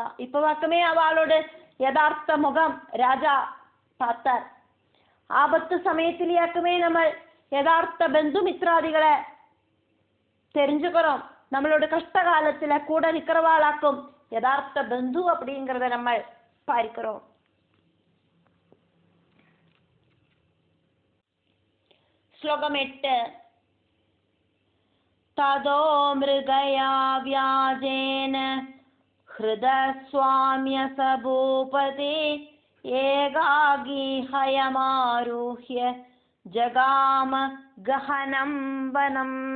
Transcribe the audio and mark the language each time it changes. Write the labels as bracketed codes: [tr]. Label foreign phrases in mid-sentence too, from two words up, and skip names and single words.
[ta] இப்ப வாக்குமே அவளோட யதார்த்த முகம் ராஜா பார்த்தார். ஆபத்து சமயத்திலேயாக்குமே நம்ம யதார்த்த பந்து மித்ராதிகளை தெரிஞ்சுக்கிறோம். நம்மளோட கஷ்ட காலத்துல கூட நிக்கிறவாளாக்கும் யதார்த்த பந்து அப்படிங்கிறத நம்ம பார்க்கிறோம். [sa] ശ്ലോകം 8 തദോ മൃഗയാ വ്യാജേന ഹൃദസ്വാമ്യ സഭൂപതി ഏകാഗി ഹയമാരുഹ്യ ജഗാമ ഗഹനം വനം.